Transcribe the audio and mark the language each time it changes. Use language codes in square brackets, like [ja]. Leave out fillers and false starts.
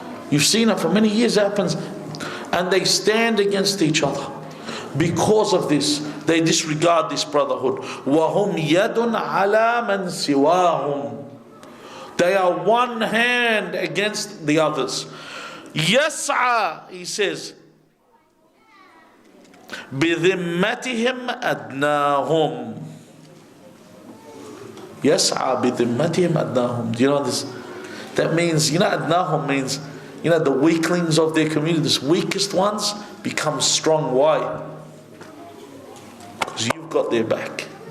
[en] You've seen it for many years, it happens. And they stand against each other. Because of this, they disregard this brotherhood. [ar] وَهُمْ يَدٌ عَلَى مَنْ سِوَاهُمْ. [en] They are one hand against the others. [ar] يسعى, [en] he says, [ar] بذمتهم أدناهم. يسعى بذمتهم أدناهم. [en] Do you know this? That means, أدناهم means, the weaklings of their community, the weakest ones become strong. Why? Because you've got their back.